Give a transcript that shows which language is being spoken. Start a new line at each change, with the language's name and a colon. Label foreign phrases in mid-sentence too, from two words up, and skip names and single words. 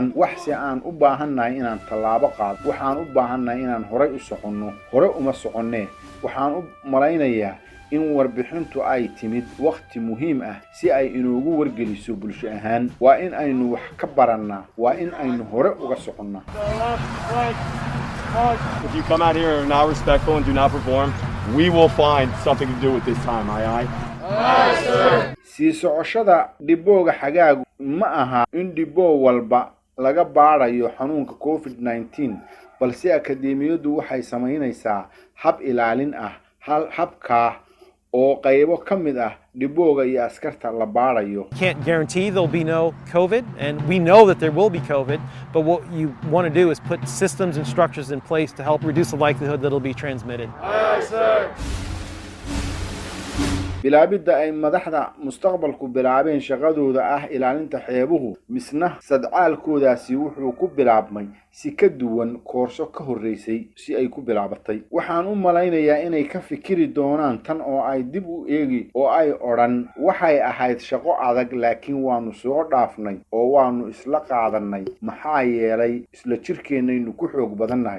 Somali: wax si aan u baahannahay inaan tallaabo qaado, waxaan u baahannahay inaan horay u soconno. hore uma soconnee. waxaan u malaynayaa in warbixintu ay timid waqti muhiim ah si ay inoogu wargeliso bulsho ahaan. waa in aynu wax ka barannaa, waa in aynu hore uga soconnaa.
English: If you come out here and are not respectful and do not perform, we will find something to do with this time, aye? Aye, sir.
Somali: sii socoshada dibooga xagaagu ma aha in diboo walba laga baarayo xanuunka COVID-19, balse akadeemiyaddu waxay samaynaysaa hab ilaalin ah. habkaa oo qaybo ka mid ah dibooga iyo askarta la baarayo.
English: Can't guarantee there'll be no COVID, and we know that there will be COVID, but what you want to do is put systems and structures in place to help reduce the likelihood that it'll be transmitted. Aye, sir.
Somali: bilaabidda ay madaxda mustaqbalku bilaabeen shaqadooda ah ilaalinta xeebuhu, misna sadcaalkoodaasi wuxuu ku bilaabmay si ka duwan koorso ka horreysay si ay ku bilaabatay. waxaan u malaynayaa inay ka fikiri doonaan tan oo ay dib u eegi oo ay odhan waxay ahayd shaqo adag, laakiin waanu soo dhaafnay oo waanu isla qaadanay maxaa yeelay isla jirkeennaynu ku xoog badannahay.